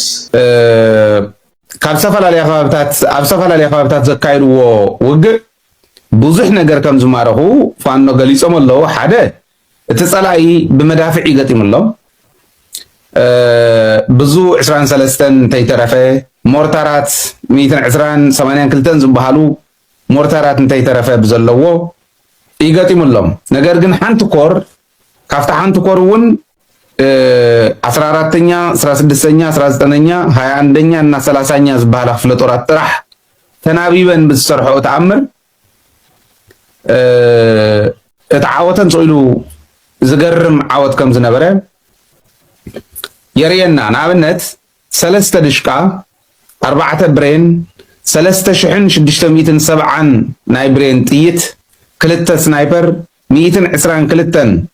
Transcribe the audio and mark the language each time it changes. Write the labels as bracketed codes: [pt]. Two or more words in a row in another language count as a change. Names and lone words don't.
[ti] ካብ ዝተፈላለዩ ከባቢታት ዘካይድዎ ውግእ ብዙሕ ነገር ከም ዝማረኹ ፋኖ ገሊፆም ኣለዉ። ሓደ እቲ ጸላኢ ብመዳፍዕ ይገጢሙሎም ብዙ 23 እንተይተረፈ ሞርታራት 122 ዝበሃሉ ሞርታራት እንተይተረፈ ብዘለዎ ይገጢሙሎም። ነገር ግን ሓንቲ ኮር ካብታ ሓንቲ ኮር እውን 14ኛ 16ኛ 19ኛ 21ኛ እና 30ኛ ዝበሃላ ክፍለ ጦራት ጥራሕ ተናቢበን ብዝሰርሖ ተኣምር እቲ ዓወተን ፀኢሉ ዝገርም ዓወት ከም ዝነበረ የርየና። ንኣብነት 3 ድሽቃ 4 ብሬን 3670 ናይ ብሬን ጥይት 2 ስናይፐር 122